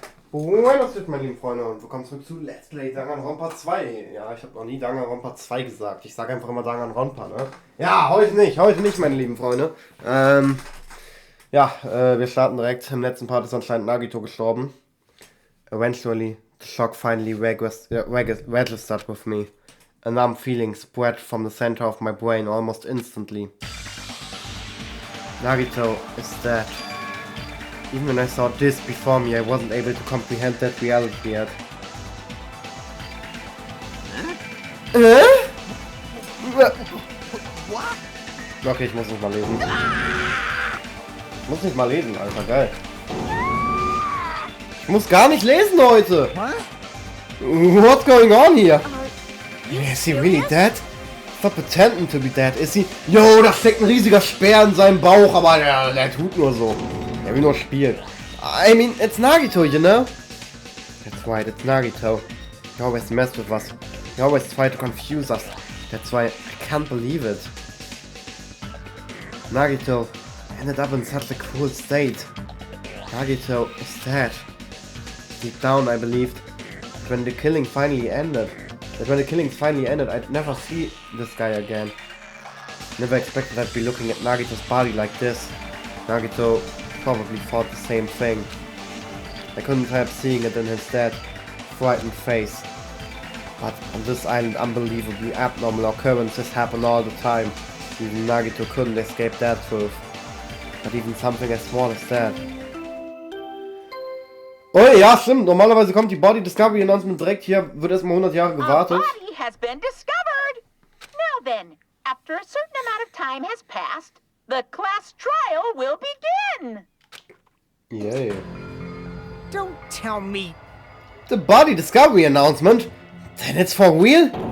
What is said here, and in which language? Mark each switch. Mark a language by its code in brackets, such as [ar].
[es] Buenos, [de] meine lieben Freunde, und willkommen zurück zu Let's Play Danganronpa 2. Ja, ich habe noch nie Danganronpa 2 gesagt. Ich sage einfach immer Danganronpa, ne? Ja, heute nicht, meine lieben Freunde. Wir starten direkt. Im letzten Part ist anscheinend Nagito gestorben. [en] Eventually, the shock finally registered with me. A numb feeling spread from the center of my brain almost instantly. Nagito is dead. Even when I saw this before me, I wasn't able to comprehend that reality yet. [de] Okay, ich muss nicht mal lesen. Ich muss nicht mal lesen, Alter, geil. Ich muss gar nicht lesen heute. [en] What's going on here? Is he really dead? Stop pretending to be dead. Is he? [de] Yo, da steckt ein riesiger Speer in seinem Bauch, aber der tut nur so. Er will nur spielen. [en] I mean, it's Nagito, you know? That's right, it's Nagito. He always messed with us. He always tried to confuse us. That's why I can't believe it. Nagito ended up in such a cruel state. Nagito is dead. Deep down, I believed that when the killings finally ended, I'd never see this guy again. Never expected I'd be looking at Nagito's body like this. Nagito probably thought the same thing. I couldn't help seeing it in his dead, frightened face. But on this island, unbelievably abnormal occurrences happen all the time. Even Nagito couldn't escape that truth. But even something as small as that. [de] Oh ja, stimmt. Normalerweise kommt die Body Discovery Announcement direkt. Hier wird erstmal 100 Jahre gewartet. [en] A body has been discovered. Now then, after a certain amount of time has passed, the class trial will begin. Yay. Don't tell me. The body discovery announcement? Then it's for real?